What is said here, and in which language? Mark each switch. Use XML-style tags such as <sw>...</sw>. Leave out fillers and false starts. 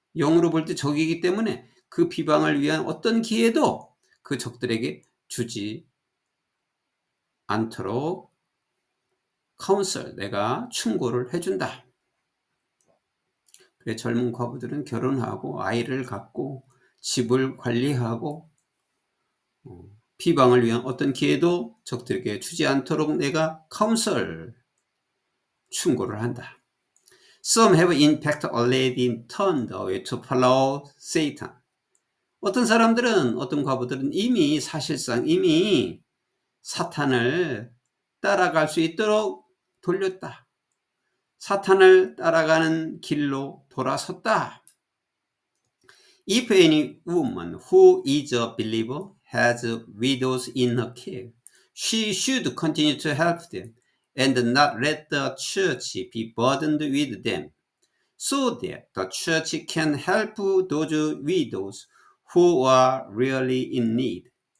<ko>영으로 볼 때 적이기 때문에 그 비방을 위한 어떤 기회도 그 적들에게 주지 않도록 카운슬, 내가 충고를 해준다. 그래, 젊은 과부들은 결혼하고 아이를 갖고 집을 관리하고 비방을 위한 어떤 기회도 적들에게 주지 않도록 내가 카운슬, 충고를 한다.</ko> <en>Some have in fact already turned away to follow Satan.</en> <ko>어떤 사람들은, 어떤 과부들은 사실상 이미 사탄을 따라갈 수 있도록 돌렸다. 사탄을 따라가는 길로 돌아섰다.</ko> <en>If any woman who is a believer has widows in her care, she should continue to help them and not let the church be burdened with them, so that the church can help those widows who are really in need.</en>